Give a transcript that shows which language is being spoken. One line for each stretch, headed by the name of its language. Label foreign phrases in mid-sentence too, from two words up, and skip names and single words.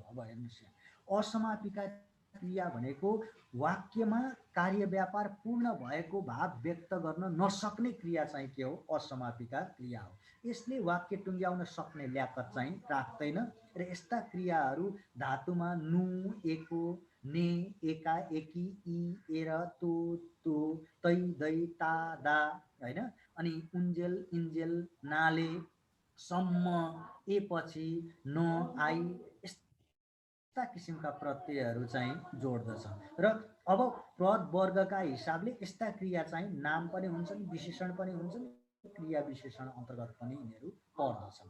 Nepali: अब हेर्नुहोस् यहाँ असमापिका क्रिया भनेको वाक्यमा कार्य व्यापार पूर्ण भएको भाव व्यक्त गर्न नसक्ने क्रिया चाहिँ के हो असमापिका क्रिया हो। यसले वाक्य टुङ्ग्याउन सक्ने ल्याकत चाहिँ राख्दैन र यस्ता क्रियाहरू धातुमा नु एको ने एका एकी ई एर तो तो तै दै ता दा हैन अनि उन्जेल इन्जेल नाले सम्म ए पछि न आई यस्ता किसिमका प्रत्ययहरू चाहिँ जोड्दछ। र अब पद वर्गका हिसाबले यस्ता क्रिया चाहिँ नाम पनि हुन्छन् विशेषण पनि हुन्छन् क्रिया विशेषण अन्तर्गत पनि यिनीहरू पर्दछन्।